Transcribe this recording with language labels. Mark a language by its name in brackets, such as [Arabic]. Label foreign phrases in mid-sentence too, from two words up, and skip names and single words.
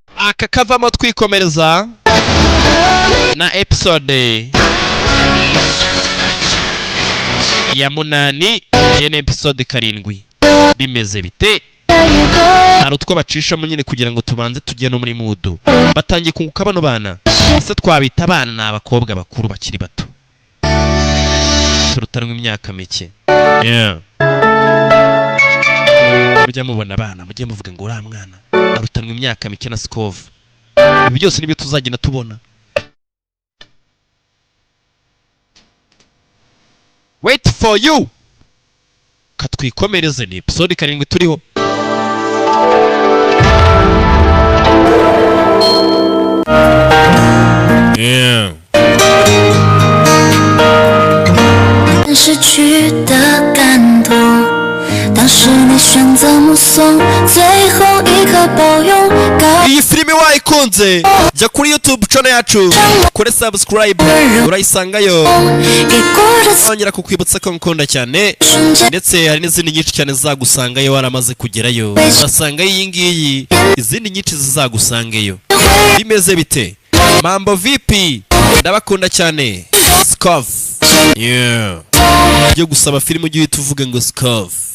[Kinyarwanda] aka kavamo twikomereza na episode ya 8 yene episode 7 bimeze bite hari utwo bacishamo nyine kugira ngo tubanze tujye no muri mudu batangiye kunguka bano bana ese twabita abana n'abakobwa bakuru bakiri bato turutanwe imyaka mike mujya mubona abana mujye muvuga ngo uriya mwana arutanwe imyaka mike na Sikov ibi byose nibyo tuzagenda tubona [English] wait for you [Kinyarwanda] katwikomereze ni episode 7 turiho yeah [Chinese] 失去的感动，当时你选择目送，最后一刻抱拥。 [Kinyarwanda] iyi filime wayikunze jya kuri YouTube channel yacu kuri subscribe urayisangayo ongera kukwibutsa ko nkunda cyane ndetse hari n'izindi nyinshi cyane zagusangayo waramaze kugerayo urasanga iyi ngiyi izindi nyinshi zizagusangayo bimeze bite [Swahili] mambo vipi [Kinyarwanda] ndabakunda cyane Sikov yeah byo gusaba filime ugiye tuvuga ngo Sikov